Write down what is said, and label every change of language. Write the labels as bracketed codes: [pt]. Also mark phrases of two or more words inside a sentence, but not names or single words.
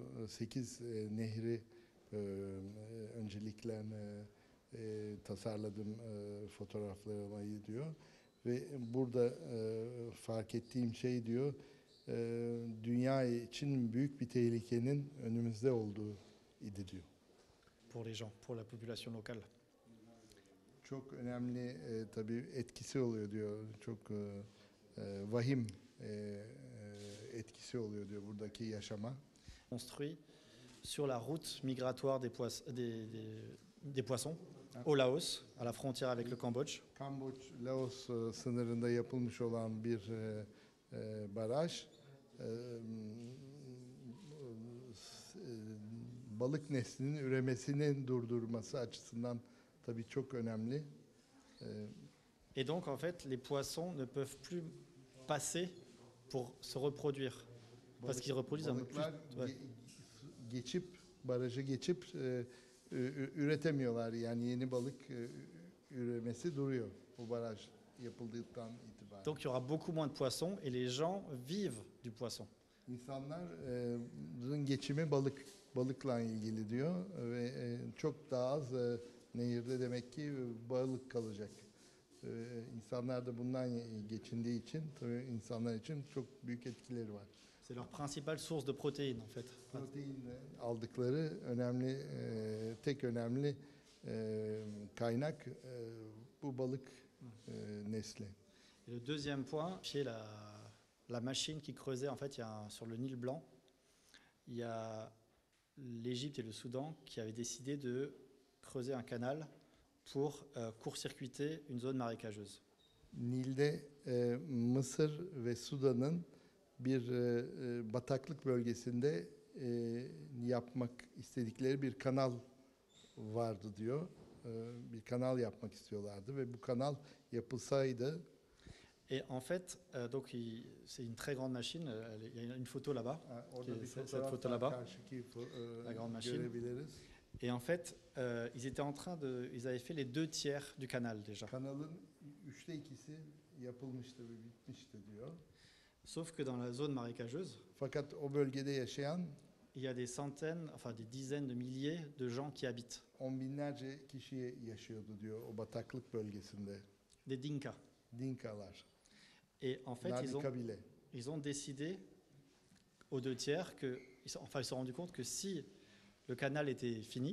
[tr] 8 nehri öncelikle tasarladım fotoğraflamayı diyor. Ve burada fark ettiğim şey diyor, dünya için büyük bir tehlikenin önümüzde olduğu idi diyor. [fr] Pour les gens, pour la population locale. [tr] Çok önemli tabii etkisi oluyor diyor. Çok vahim etkisi oluyor diyor buradaki yaşama. [fr] Construit sur la route migratoire des poissons au Laos, à la frontière avec le Cambodge. [tr] Kamboç-Laos sınırında yapılmış olan bir baraj. Balık neslinin üremesinin durdurması açısından tabii çok önemli. [fr] Et donc en fait, les poissons ne peuvent plus passer pour se reproduire. Parce qu'ils reproduisent un peu plus. [tr] Balıklar geçip, barajı geçip üretemiyorlar. Yani yeni balık üremesi duruyor bu baraj yapıldıktan itibaren. [fr] Donc il y aura beaucoup moins de poissons et les gens vivent du poisson. [tr] İnsanların geçimi balıkla ilgili diyor ve çok daha az nehirde demek ki balık kalacak. İnsanlar da bundan geçindiği için tabii insanlar için çok büyük etkileri var. [fr] C'est leur principale source de protéines en fait. [tr] Protein aldıkları önemli, tek önemli kaynak bu balık nesli. [fr] Et le deuxième point, c'est la machine qui creusait, en fait, sur le Nil Blanc, il y a l'Égypte et le Soudan qui avaient décidé de creuser un canal pour court-circuiter une zone marécageuse. [tr] Nil'de Mısır ve Sudan'ın bir bataklık bölgesinde yapmak istedikleri bir kanal vardı diyor. Bir kanal yapmak istiyorlardı ve bu kanal yapılsaydı. [fr] Et en fait, donc c'est une très grande machine. Il y a une photo là-bas, cette photo là-bas, la grande machine. Et en fait, ils avaient fait les 2 tiers du canal déjà. [tr] Kanalın 2/3 yapılmıştı ve bitmişti diyor. [fr] Sauf que dans la zone marécageuse, [tr] fakat o bölgede yaşayan [fr] il y a des centaines, enfin des dizaines de milliers de gens qui habitent. [tr] On binlerce kişi yaşıyordu diyor o bataklık bölgesinde. [fr] Des Dinka. [tr] Dinkalar. [fr] Et en fait, ils ont décidé aux 2 tiers ils se sont rendus compte que si le canal était fini,